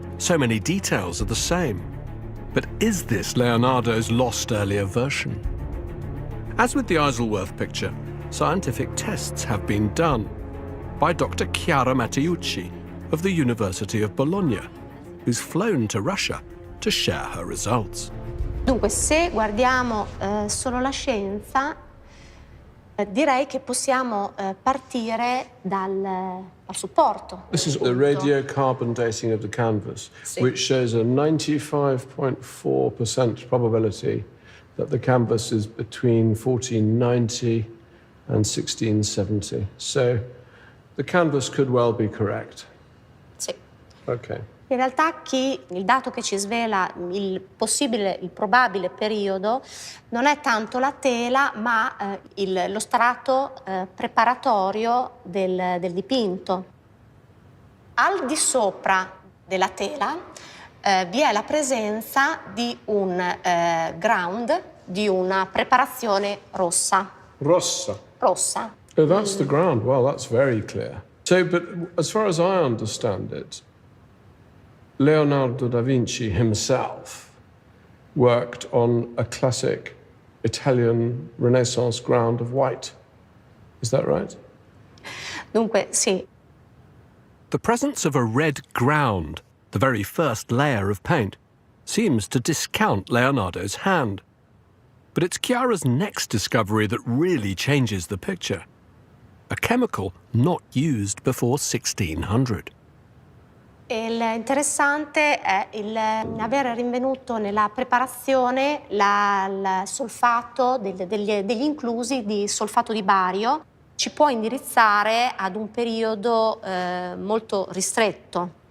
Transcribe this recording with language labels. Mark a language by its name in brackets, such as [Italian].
[English] So many details are the same. But is this Leonardo's lost earlier version? As with the Isleworth picture, scientific tests have been done by Dr. Chiara Matteucci of the University of Bologna, who's flown to Russia to share her results. [Italian] Dunque, se guardiamo solo la scienza, direi che possiamo partire dal supporto. [English] This is the radiocarbon dating of the canvas, which shows a 95.4% probability that the canvas is between 1490 and 1670. So the canvas could well be correct. [Italian] Sì. [English] Okay. [Italian] In realtà il dato che ci svela il probabile periodo non è tanto la tela, ma lo strato preparatorio del dipinto. Al di sopra della tela vi è la presenza di un ground, di una preparazione rossa. Rossa. Rossa. [English] Oh, that's the ground. Well, that's very clear. So, but as far as I understand it, Leonardo da Vinci himself worked on a classic Italian Renaissance ground of white. Is that right? [Italian] Dunque, sì. [English] The presence of a red ground, the very first layer of paint, seems to discount Leonardo's hand. But it's Chiara's next discovery that really changes the picture. A chemical not used before 1600. [Italian] Il interessante è aver rinvenuto nella preparazione il solfato, degli inclusi di solfato di bario. Ci può indirizzare ad un periodo molto ristretto.